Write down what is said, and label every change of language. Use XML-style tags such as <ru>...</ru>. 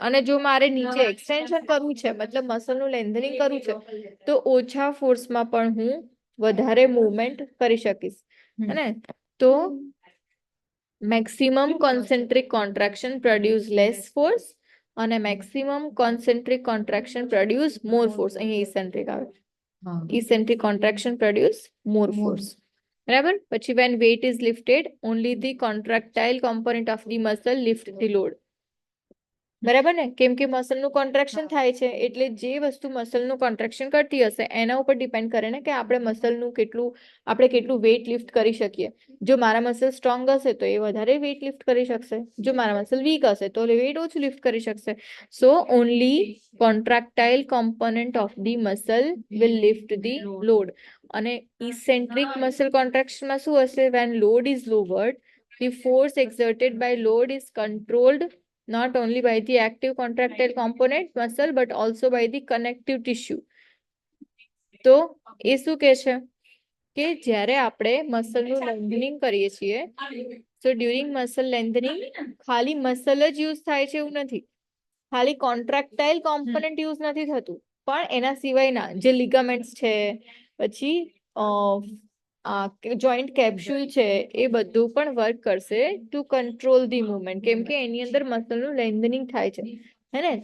<gu>અને જો મારે નીચે એક્સટેન્શન કરવું છે, મતલબ મસલનું લેન્થનિંગ કરવું છે, તો ઓછા ફોર્સમાં પણ હું વધારે મૂવમેન્ટ કરી શકીશ, હે ને.</gu> <en>તો maximum concentric contraction produce less force અને maximum concentric contraction produce more force.</en> <gu>અહીંયા ઇસેન્ટ્રિક આવે.</gu> <en>Eccentric contraction produce more force.</en> <gu>બરાબર. પછી</gu> <en>when weight is lifted, only the contractile component of the muscle lift the load.</en> <gu>બરાબર ને. કેમ કે મસલનું કોન્ટ્રાક્શન થાય છે એટલે જે વસ્તુ મસલનું કોન્ટ્રાક્શન કરતી હશે એના ઉપર ડિપેન્ડ કરે ને કે આપણે કેટલું વેઇટ લિફ્ટ કરી શકીએ. જો મારા મસલ સ્ટ્રોંગ હશે તો એ વધારે વેઇટ લિફ્ટ કરી શકશે. જો મારા મસલ વીક હશે તો વેઇટ ઓછું લિફ્ટ કરી શકશે.</gu> <en>So only contractile component of the muscle will lift the load.</en> <gu>અને ઇસેન્ટ્રિક મસલ કોન્ટ્રાક્શનમાં શું હશે?</gu> <en>When load is lowered, The force exerted by load is controlled not only by the active contractile component muscle but also by the connective tissue.</en> <gu>તો એ શું કહે છે કે જ્યારે આપણે મસલનું લેન્થનિંગ કરીએ છીએ</gu> <en>so during muscle lengthening</en> <gu>ખાલી મસલ જ યુઝ થાય છે એવું નથી, ખાલી કોન્ટ્રાક્ટાઇલ કોમ્પોનન્ટ યુઝ નથી થતું, પણ એના સિવાયના જે લિગામેન્ટ્સ છે, પછી જોઈન્ટ કેપ્સ્યુલ છે, એ બધું પણ વર્ક કરશે</gu> <en>to control the movement,</en> <gu>કેમ કે એની અંદર મસલનું લેન્થનિંગ થાય છે, હે ને?</gu>